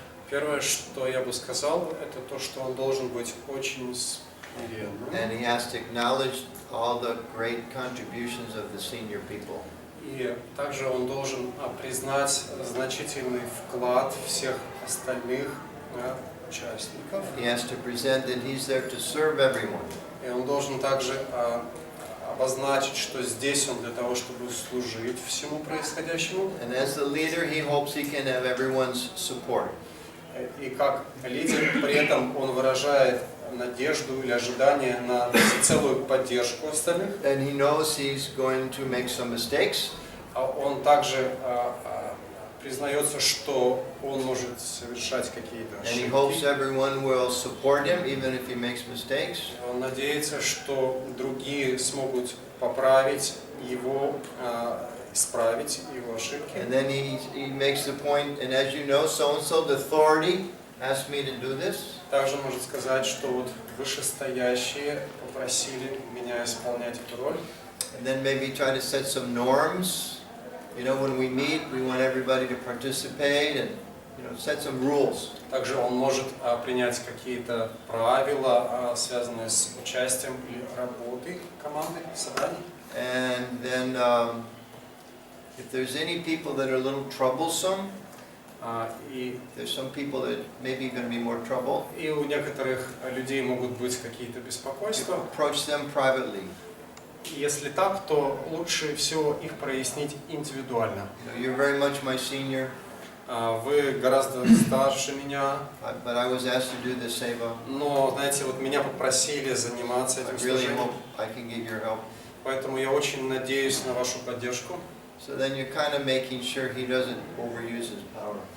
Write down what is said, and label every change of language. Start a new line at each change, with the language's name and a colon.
Russian: Первое, что я бы сказал, это то, что он должен быть очень смиренным.
English: And he has to acknowledge all the great contributions of the senior people.
Russian: И также он должен признать значительный вклад всех остальных участников.
English: He has to present that he's there to serve everyone.
Russian: И он должен также обозначить, что здесь он для того, чтобы служить всему происходящему.
English: And as the leader, he hopes he can have everyone's support.
Russian: И как лидер, при этом он выражает надежду или ожидание на целую поддержку остальных.
English: And he knows he's going to make some mistakes.
Russian: Он также признается, что он может совершать какие-то
English: And he
Russian: ошибки.
English: hopes everyone will support him even if he makes mistakes.
Russian: Он надеется, что другие смогут поправить его, исправить его ошибки.
English: And then he makes the point, and as you know, so-and-so, the authority asked me to do this.
Russian: Также может сказать, что вот вышестоящие попросили меня исполнять эту роль.
English: And then maybe try to set some norms. You know, when we meet, we want everybody to participate and, you know, set some rules.
Russian: Также он может принять какие-то правила, связанные с участием или работой команды, собраний.
English: And then if there's any people that are a little troublesome, there's some people that maybe going to be more trouble.
Russian: И у некоторых людей могут быть какие-то беспокойства.
English: Approach them privately.
Russian: Если так, то лучше всего их прояснить индивидуально.
English: You're very much my senior.
Russian: Вы гораздо старше меня.
English: But I was asked to do this seva.
Russian: Но, знаете, вот меня попросили заниматься этим служением.
English: I can give your help.
Russian: Поэтому я очень надеюсь на вашу поддержку.
English: So then you're kind of making sure he doesn't overuse his power.